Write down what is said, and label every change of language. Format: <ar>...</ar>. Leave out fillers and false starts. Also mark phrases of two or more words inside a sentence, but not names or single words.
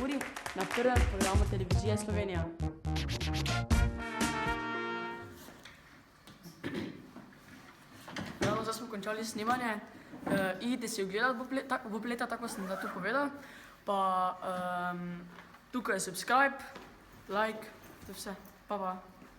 <sl>uri na prvem programu Televizije Slovenija. Zdaj smo končali snemanje. Idite si ogledati Bob leta, tako sem da to povedal. Pa tukaj je subscribe, like, to je vse. Pa pa.</sl>